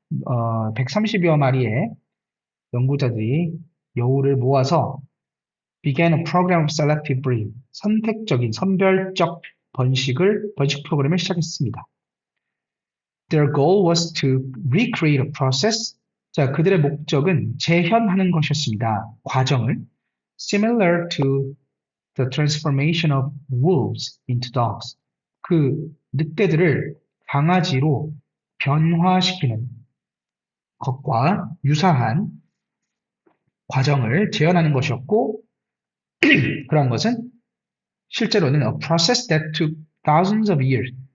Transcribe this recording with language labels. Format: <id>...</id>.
<ko>130여 마리의 연구자들이 여우를 모아서</ko> <en>began a program of selective breeding.</en> <ko>선별적 번식 프로그램을 시작했습니다.</ko> <en>Their goal was to recreate a process.</en> <ko>자, 그들의 목적은 재현하는 것이었습니다. 과정을</ko> <en>similar to the transformation of wolves into dogs.</en> <ko>그 늑대들을 강아지로 변화시키는 것과 유사한 과정을 재현하는 것이었고, 그러한 것은 실제로는</ko> <en>a process that took thousands of years.</en>